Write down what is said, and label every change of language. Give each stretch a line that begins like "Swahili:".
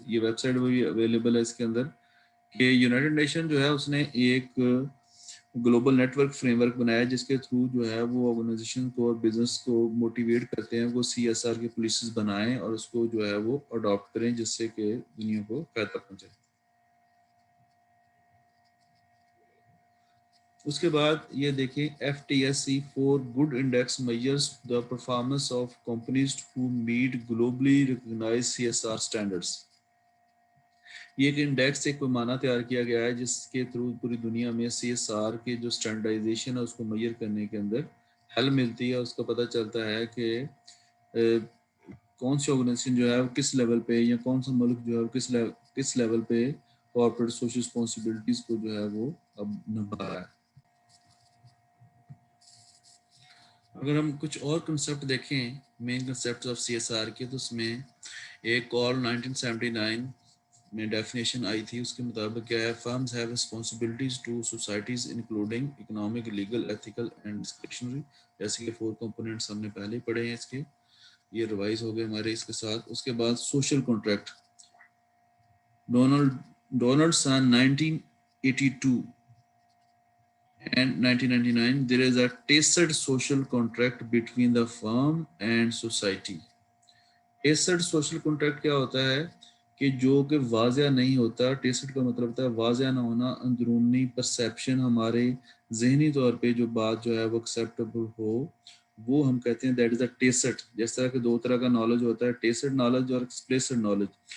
Urdu: یہ web site بھی available ہے اس کے اندر, کہ یونائٹڈ نیشن جو ہے اس نے ایک global net work frame work بنایا جس کے تھرو جو ہے وہ آرگنائزیشن کو اور بزنس کو موٹیویٹ کرتے ہیں وہ CSR کی پالیسیز بنائیں اور اس کو جو ہے وہ اڈاپٹ کریں, جس سے کہ دنیا کو فائدہ پہنچے. اس کے بعد یہ دیکھیں
English: FTSE for Good Index measures the performance of companies who meet globally recognized CSR standards.
Urdu: یہ ایک انڈیکس ایک پیمانہ تیار کیا گیا ہے جس کے تھرو پوری دنیا میں CSR کے جو اسٹینڈرڈائزیشن ہے اس کو میئر کرنے کے اندر ہیلپ ملتی ہے. اس کو پتہ چلتا ہے کہ کون سی آرگنائزیشن جو ہے وہ کس لیول پہ, یا کون سا ملک جو ہے وہ کس لیول پہ کارپوریٹ سوشل رسپانسبلٹیز کو جو ہے وہ اب نبھا رہا ہے. اگر ہم کچھ اور کنسیپٹ دیکھیں مین کنسیپٹ آف CSR کے, تو اس میں ایک اور 1979 میں ڈیفینیشن آئی تھی. اس کے مطابق کیا ہے,
English: Firms have responsibilities to societies including economic, legal, ethical and discretionary.
Urdu: جیسے کہ 4 کمپوننٹس ہم نے پہلے پڑھے ہیں اس کے, یہ ریوائز ہو گئے ہمارے اس کے ساتھ. اس کے بعد
English: Social contract, Donaldson 1982 and 1999 there is a tacit social contract between the firm and society.
Urdu: tacit social contract کیا ہوتا ہے کہ جو کہ واضح نہیں ہوتا. tacit کا مطلب ہوتا ہے واضح نہ ہونا, اندرونی پرسیپشن, ہمارے ذہنی طور پہ جو بات جو ہے وہ ایکسیپٹیبل ہو, وہ ہم کہتے ہیں
English: that is a
Urdu: tacit. جس طرح کہ 2 طرح کا نالج ہوتا ہے, tacit نالج اور ایکسپلیسڈ نالج.